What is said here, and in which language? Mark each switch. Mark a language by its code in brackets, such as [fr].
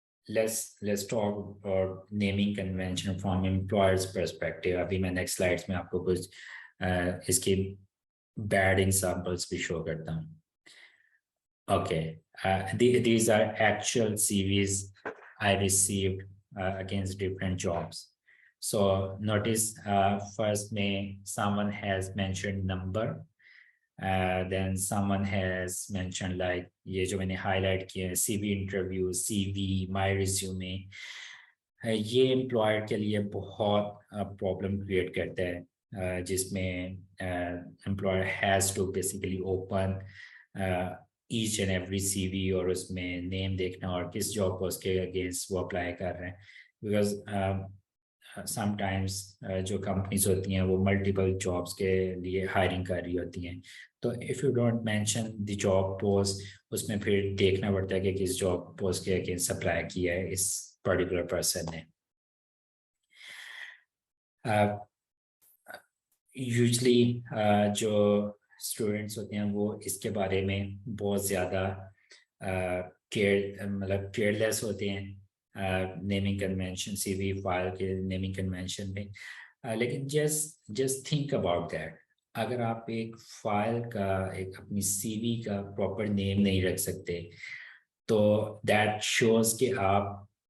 [en] Let's talk about naming convention from employer's perspective. [hi] अभी मैं next slides में आपको कुछ इसके bad examples भी show करता हूँ. [en] Okay, these are actual CVs I received against different jobs. So notice first someone has mentioned number, then someone has mentioned like [hi] ये जो मैंने highlight किए [en] CV interview, CV, my resume. [hi] ये employer के लिए बहुत problem create करता है, जिसमें [en] employer has to basically open each and every CV [hi] और उसमें name देखना और किस job post के against वो apply कर रहे हैं, [en] because sometimes [hi] जो companies होती हैं वो multiple jobs के लिए hiring कर रही होती हैं. तो [en] if you don't mention the job post, [hi] उसमें फिर देखना पड़ता है कि किस job post के against apply किया है इस particular person ने. Usually जो students होते हैं वो इसके बारे में बहुत ज़्यादा मतलब केयरलेस होते हैं नेमिंग कन्वेंशन CV फाइल के नेमिंग कन्वेंशन में लेकिन [en] just think about that [hi] अगर आप एक फाइल का एक अपनी CV का प्रॉपर नेम नहीं रख सकते तो [en] that shows [hi] कि आप